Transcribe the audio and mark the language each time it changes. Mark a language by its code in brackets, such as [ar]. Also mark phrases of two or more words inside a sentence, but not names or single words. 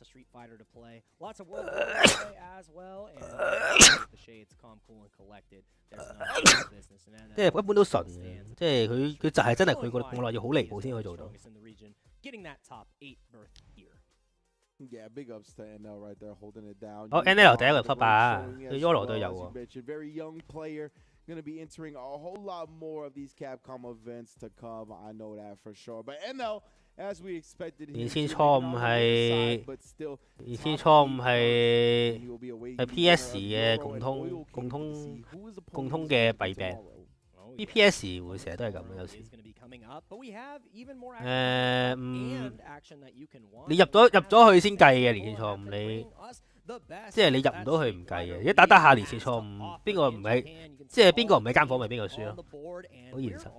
[yue] 即係一般都順嘅，即係佢就係真係佢個網絡要好離譜先可以做到。好 NL 第一個 Top8，對 Yolo 都有喎。 [en] Going to be entering a whole lot more of these Capcom events to come. I know that for sure. But NL, as we expected, [yue] 2000 錯誤係 PS 嘅共通嘅弊病。BPS 會成日都係咁嘅，有時。你入咗去先計嘅連線錯誤，你即係你入唔到去唔計嘅。一打下連線錯誤，邊個唔係即係邊個唔係間房咪邊個輸咯，好現實。